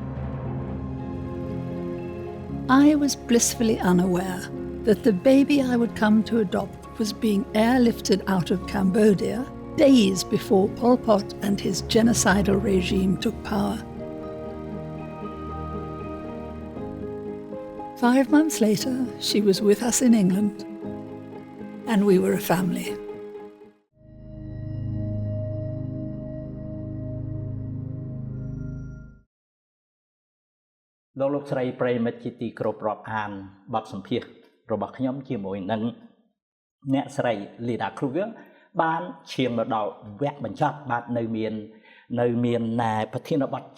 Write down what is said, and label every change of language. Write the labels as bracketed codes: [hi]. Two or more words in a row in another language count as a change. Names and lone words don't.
[en] I was blissfully unaware that the baby I would come to adopt was being airlifted out of Cambodia days before Pol Pot and his genocidal regime took power. 5 months later, she was with us in England, and we were a family. [km] លោកលោកស្រីប្រិមិត្តជាទីគោរពរាប់អានបទសម្ភាសន៍របស់ខ្ញុំជាមួយនឹងអ្នកស្រី Leith Kruger បានឈានមកដល់វគ្គបញ្ចប់បាទនៅមានប្រធានបទ